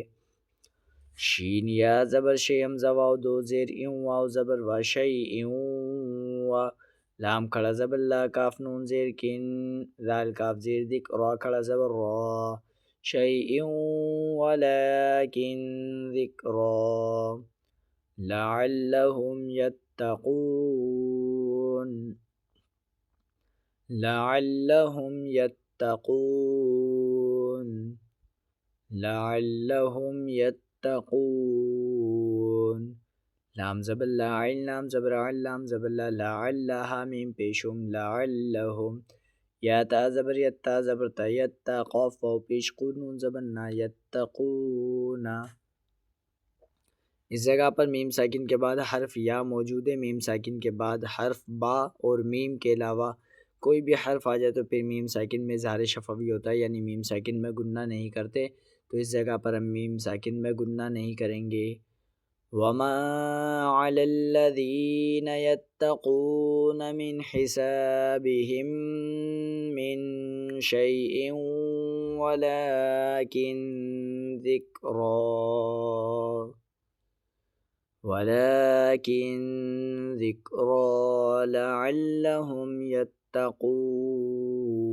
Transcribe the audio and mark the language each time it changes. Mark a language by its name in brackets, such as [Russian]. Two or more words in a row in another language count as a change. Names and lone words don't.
[Urdu] شین یا زبر شی ہمزہ واو دو زیر واو زبر و شیء و لام کھڑا زبر لا کاف نون زیر کن ذال کاف زیر دک را کھڑا زبر را [Arabic] شیء ولیکن ذکرا لعلہم یتقون لعلہم یتقون لعلہم یتقون [Urdu] لام زبر لا عین لام زبر عین لام زبر لا لعلہا میم پیشم لعلہم یا تا زبر یتا زبر تا یتا قاف واو پیش قون نون زبر نا یتقون۔ اس جگہ پر میم ساکن کے بعد حرف یا موجود ہے۔ میم ساکن کے بعد حرف با اور میم کے علاوہ کوئی بھی حرف آ جائے تو پھر میم ساکن میں اظہار شفوی ہوتا ہے، یعنی میم ساکن میں گننا نہیں کرتے، تو اس جگہ پر ہم میم ساکن میں گننا نہیں کریں گے۔ [Arabic] وَمَا عَلَى الَّذِينَ يَتَّقُونَ مِنْ حِسَابِهِمْ مِنْ شَيْءٍ وَلَكِنْ ذِكْرَا ولكن ذكرى لعلهم يتقون.